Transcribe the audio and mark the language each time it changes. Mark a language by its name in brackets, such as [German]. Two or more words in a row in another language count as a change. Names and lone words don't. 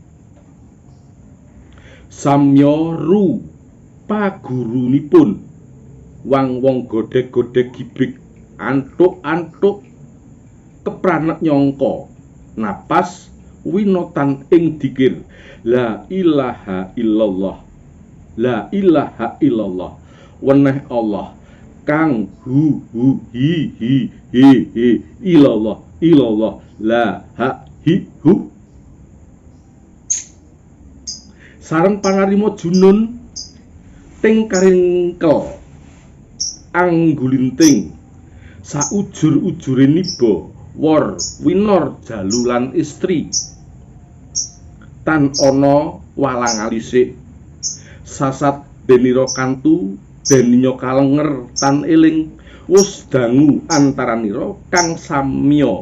[Javanese] samya ru pagurunipun wang-wong godhek-godhek gibik antuk-antuk kepranet nyangka napas winotan ing dikir [Arabic] لا إله إلا الله، لا إله إلا الله, [Javanese] weneh Allah kang hu hi [Arabic] إلا الله إلا الله [Javanese] la ha hi hu. Sareng panarima junun ting karingkel anggulinting saujur-ujure niba wor winor jalulan istri tan ana walang alisik sasat denira kantu deninyo kalenger tan eling wus dangu antaranira kang samya